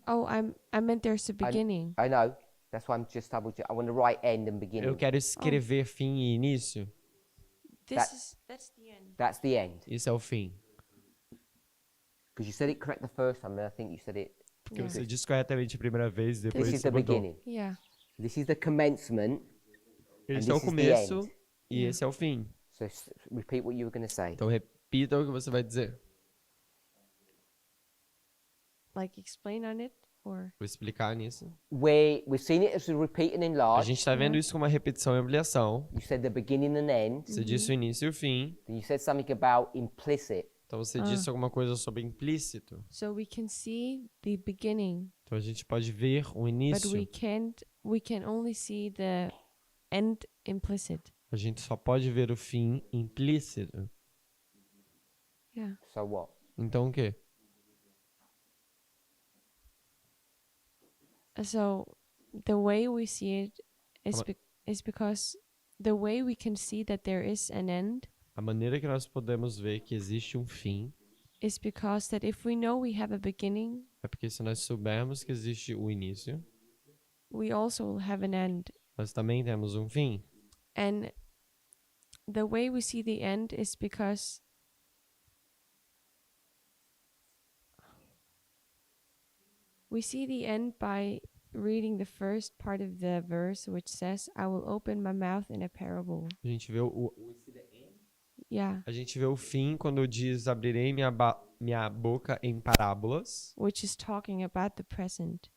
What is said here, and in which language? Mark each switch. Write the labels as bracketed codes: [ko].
[en] Oh, I meant there's a beginning. I know. That's why I'm just double check. I want to write end and beginning. [pt] Eu quero escrever fim e início. [en] That's the end. That's the end. [pt] Isso é o fim. [en] Because you said it correct the first time, and I think you said it. [pt] Porque você disse corretamente a primeira vez, depois [en] This is [pt] você [en] the [pt] mudou. [en] beginning. Yeah. This is the commencement, [pt] Esse é o [en] this is the [pt] começo [en] end. [pt] e esse é o fim. [en] so repeat what you were going to say. [pt] Então repita o que você vai dizer. [en] Like explain on it or [pt] Vou explicar nisso. [en] We've seen it as a repeat and [pt] A [en] enlarge. [pt] gente está vendo isso como uma repetição e ampliação. [en] You said the beginning and end. [pt] Você disse o início e o fim. [en] Then you said something about implicit. [pt] Então você disse alguma coisa sobre implícito. [en] so we can see the beginning, [pt] Então a gente pode ver o [en] but [pt] início. [en] we can only see the end implicit. [pt] A gente só pode ver o fim implícito. [en] Yeah. So what? [pt] Então o quê? [en] So the way we see it is Ama- is because the way we can see that there is an end [pt] A maneira que nós podemos ver que existe um fim [en] is because that if we know we have a beginning, [pt] é porque se nós soubermos que existe o início, [en] we also will have an end. [pt] nós também temos um fim. [en] And the way we see the end is because we see the end by reading the first part of the verse, which says, I will open my mouth in a parable. [pt] A gente vê o [en] Yeah, [pt] A gente vê o fim quando diz abrirei minha boca em parábolas, [en] which is talking about the present.